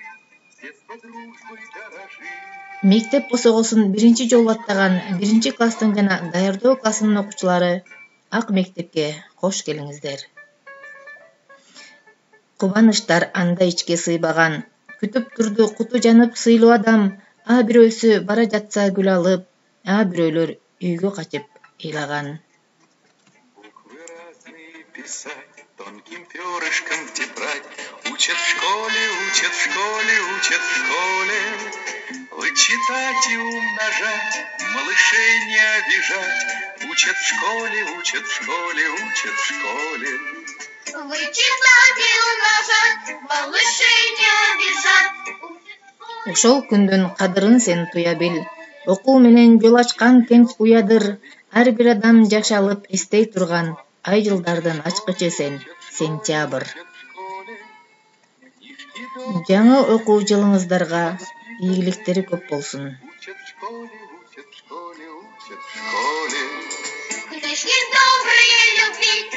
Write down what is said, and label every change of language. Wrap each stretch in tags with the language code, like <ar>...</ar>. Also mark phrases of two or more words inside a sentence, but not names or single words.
<ky>Мектеп босогосун биринчи жолу аттаган 1-класстын жана даярдоо классынын окуучулары Ак мектепке кош келиңиздер. Кубаныштар анда ичке сыйбаган, күтүп турду куту жанып сыйлуу адам, а бирөөсү бара жатса гүл алып, а бирөөлөр үйгө качып ыйлаган.</ky> <ru>Буквы разные писать, тонким перышком тетрадь. Учат в школе, учат в школе, учат в школе. Вычитать и умножать, малышей не обижать. Учат в школе, учат в школе, учат в школе. Вычитать и умножать, малышей не обижать.</ru> <ky>Ошол күндүн кадырын сен туя бил. Окуу менен жол ачкан кенч уядыр. Ар бир адам жашалып эстей турган ай жылдардын ачкычы сен, сентябрь. Жаңы окуу жылыңыздарга ийгиликтери көп болсун.</ky> <ru>Учат в школе, учат в школе, учат в школе. Книжки добрые, любви</ru>